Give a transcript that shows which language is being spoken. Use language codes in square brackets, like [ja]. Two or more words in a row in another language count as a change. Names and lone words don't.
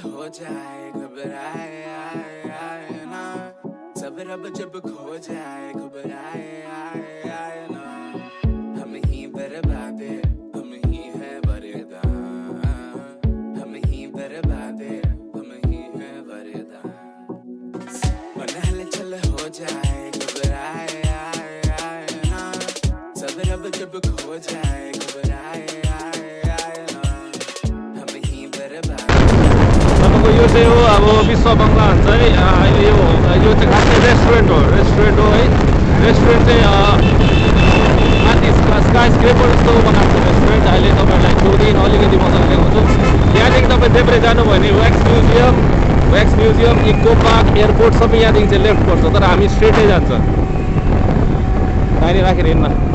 [hi] जाए घबराए आए आए ना सब रब जब खो जाए घबराए आए आए ना हम ही बर्बादे हम ही है वरदान हम ही बर्बादे हम ही है वरदान मन हलचल हो जाए घबराए आए आए ना सब रब जब खो जाए घबराए आए आए ना हम ही बर्बाद [ne] तपाईँको यो चाहिँ हो अब विश्व बङ्गला भन्छ है अहिले यो चाहिँ खासै रेस्टुरेन्ट हो है रेस्टुरेन्ट चाहिँ माथि [en] sky scraper [ne] जस्तो बनाएको छ रेस्टुरेन्ट अहिले तपाईँहरूलाई छेउदेखि अलिकति मजाले देखाउँछु यहाँदेखि तपाईँ देब्रे जानुभयो भने [en] wax museum eco park [ne] एयरपोर्ट सबै यहाँदेखि चाहिँ लेफ्ट पर्छ तर हामी स्ट्रेटै जान्छ दाहिने राखेर हिँड्न